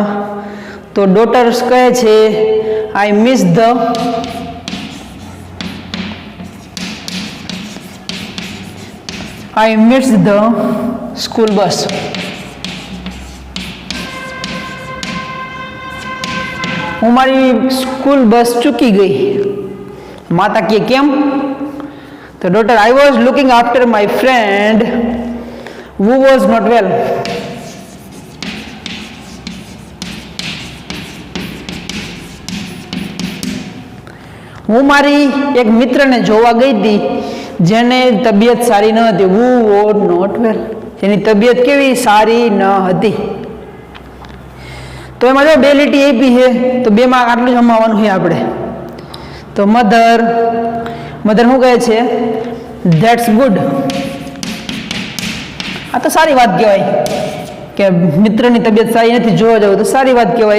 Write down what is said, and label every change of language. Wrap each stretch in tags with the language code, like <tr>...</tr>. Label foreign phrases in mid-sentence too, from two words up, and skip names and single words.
<en>તો ડોટર્સ</en> <gu>કહે છે</gu> <en>I miss the school bus.</en> <gu>હું મારી સ્કૂલ બસ ચૂકી ગઈ. માતા કહે કેમ? તો</gu> <en>daughter I was looking after my friend who was not well.</en> <gu>હું મારી એક મિત્રને જોવા ગઈ હતી જેને તબિયત સારી ન હતી.</gu> <en>who was not well,</en> <gu>જેની તબિયત કેવી? સારી ન હતી. તો એમાં જો 2 લીટી આપી છે, તો 2માં આટલું જ સમાવવાનું છે આપણે. તો મધર શું કહે છે?</gu> <en>That's good.</en> <gu>આ તો સારી વાત કહેવાય કે મિત્રની તબિયત સારી નથી, જોવા જવું તો સારી વાત કહેવાય.</gu>